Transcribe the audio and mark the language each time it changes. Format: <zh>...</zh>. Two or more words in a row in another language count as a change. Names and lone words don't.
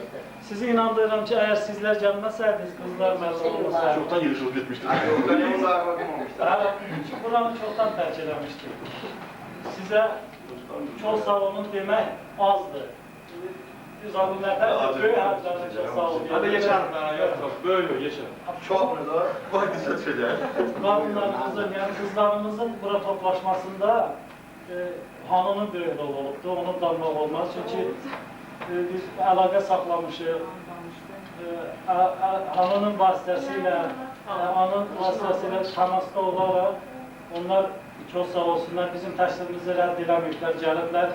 <az>Sizi inandırıram ki, əgər sizlər gəlməsəydiniz, qızlar məzun olmasaydı. Çoxdan yığışılıb getmişdik. Buranı çoxdan tərk eləmişdik. Sizə çox sağ olun demək azdır. Biz abunlərdən böyük hərflərdə çox sağ olun.</az> <tr>Hadi geçelim ben, yok, böyle geçelim. Çok mu da? Vay güzel şeyler.</tr> <az>Qadınlarımızın, yəni qızlarımızın bura toplaşmasında hanının böyük rol olubdur, onu danmaq olmaz. Çünki biz əlaqə saxlamışıq. Ananın vasitəsilə, anın vasitəsilə təmasda olaraq onlar çox sağ olsunlar, bizim təklifimizi rədd eləməyiblər, gəliblər.</az>